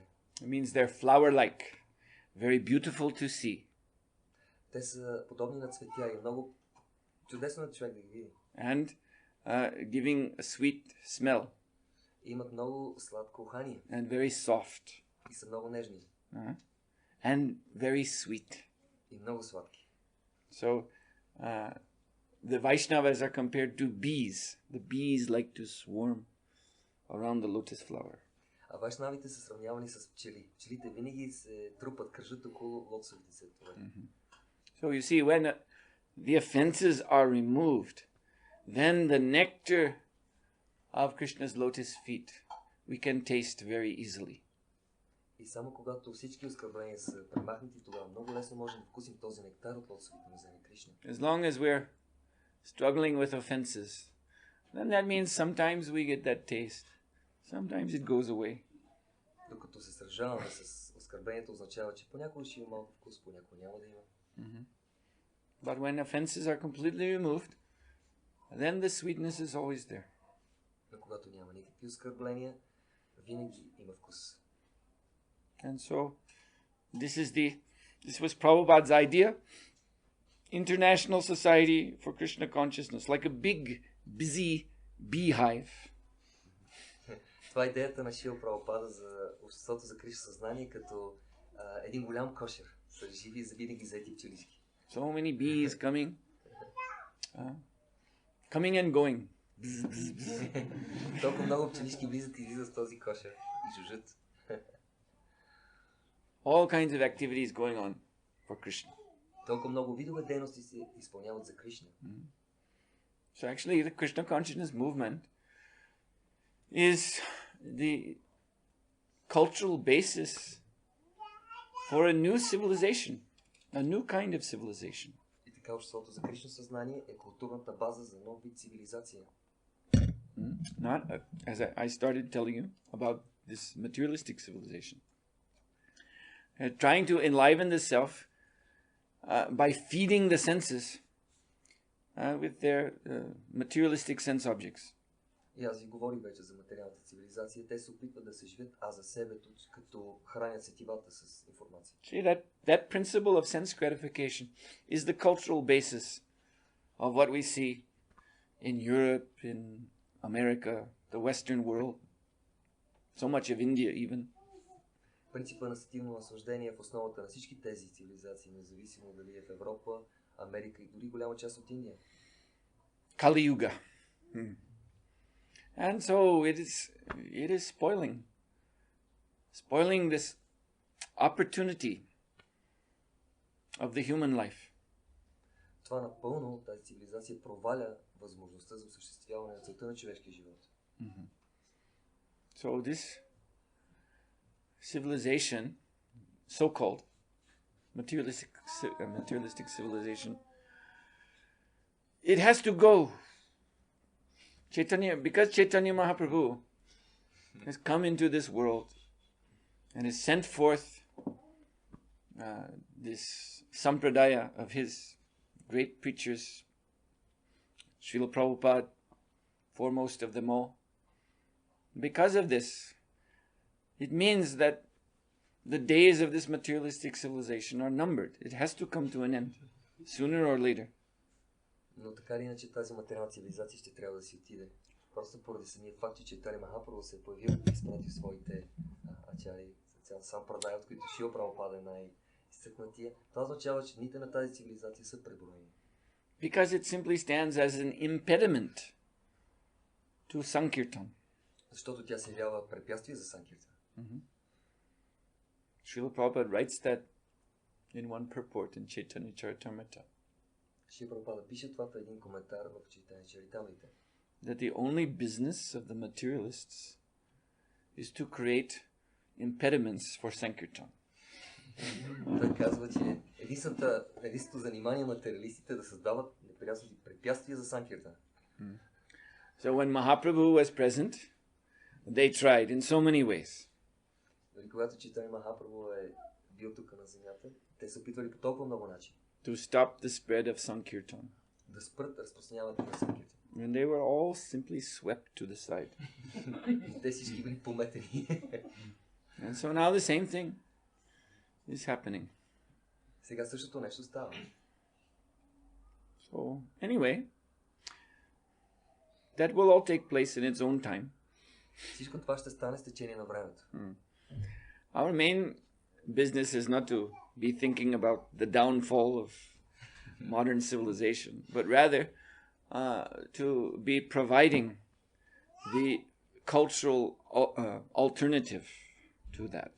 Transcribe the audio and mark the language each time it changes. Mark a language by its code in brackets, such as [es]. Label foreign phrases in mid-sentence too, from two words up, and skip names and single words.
[en] It means they're flower-like, very beautiful to see. [bg] Те са подобни на цветя и много чудесно на човек да ги види. [en] And giving a sweet smell. [bg] Имат много сладко ухание. [en] And very soft. [bg] И са много нежни. [en] And very sweet. [bg] И много сладки. [en] So the Vaishnavas are compared to bees. The bees like to swarm around the lotus flower. [bg] А вайшнавите са сравнявани с пчели. Пчелите винаги се трупат, кръжат около лотосовите цветове. [en] So you see, when the offenses are removed, then the nectar of Krishna's lotus feet we can taste very easily. [bg] И само когато всички оскърбления са премахнати, тогава много лесно можем да вкусим този нектар от лотосовите нозе на Кришна. [en] As long as we're struggling with offenses, then that means sometimes we get that taste. Sometimes it goes away. [bg] Докато се сражаваме с оскърблението, означава, че понякога ще има малко вкус, понякога няма да има. [en] But when offenses are completely removed, then the sweetness is always there. [bg] Но когато няма никакви оскърбления, винаги има вкус. [en] And so this was Prabhupada's idea. International Society for Krishna Consciousness, like a big, busy beehive. [bg] Това е идеята на Шрила Прабхупада за обществото за Кришна съзнание, като един голям кошер с живи и винаги заети пчелички. [en] So many bees coming and going. [bg] Толкова много пчелички влизат и излизат в този кошер и жужжат. [en] All kinds of activities going on for Krishna. [bg] Толкова много видове дейности се изпълняват за Кришна. [en] So actually the Krishna consciousness movement is the cultural basis for a new civilization, a new kind of civilization. [bg] И така обществото за Кришна съзнание е културната база за нов вид цивилизация. [en] Not, as I started telling you about this materialistic civilization. Trying to enliven the self by feeding the senses with their materialistic sense objects. [bg] И аз ви говорих вече за материалната цивилизация. Те се опитват да се живеят, а за себето, като хранят сетивата с информация. [en] See, that principle of sense gratification is the cultural basis of what we see in Europe, in America, the Western world, so much of India even. [bg] Принципа на сетивно наслаждение е в основата на всички тези цивилизации, независимо дали е в Европа, Америка и дори голяма част от Индия. [en] Kali Yuga. And so it is spoiling this opportunity of the human life. [bg] Това напълно, тази цивилизация проваля възможността за осъществяване на целта на човешкия живот. [en] So this civilization, so-called materialistic civilization, it has to go. Because Chaitanya Mahaprabhu has come into this world and has sent forth this sampradaya of his great preachers, Srila Prabhupada, foremost of them all. Because of this, it means that the days of this materialistic civilization are numbered. It has to come to an end, sooner or later. [bg] Но така или иначе тази материална цивилизация ще трябва да си отиде. Просто поради самия факт, че Чайтания Махапрабху се е появил и изпратил своите ачари, сам прадай, от които Шрила Прабхупада е най-изтъкнатия. Това означава, че дните на тази цивилизация са преброени. [en] Because it simply stands as an impediment to Sankirtan. [bg] Защото тя се явява препятствие за Санкиртан. [en] Srila Prabhupada writes that in one purport in Chaitanya Charitamrita. [bg] Шрила Прабхупада пише това в един коментар в Чайтания Чаритамрита. [en] That the only business of the materialists is to create impediments for Sankirtan. [bg] Той казва, че единственото занимание на материалистите да създават неприятни препятствия за Санкиртан. [en] So when Mahaprabhu was present, they tried in so many ways. [bg] Когато Чайтания Махапрабху е бил тук на земята, те се опитвали по толкова много начини. [en] To stop the spread of Sankirtan. [bg] Да спрат разпространяването на Санкиртан. [en] And they were all simply swept to the side. [bg] Те всички били пометени. [en] And so now the same thing is happening. [bg] Сега същото нещо става. [en] So anyway, that will all take place in its own time. [bg] Всичко това ще стане с течение на времето. [en] Our main business is not to be thinking about the downfall of modern civilization, but rather to be providing the cultural alternative to that.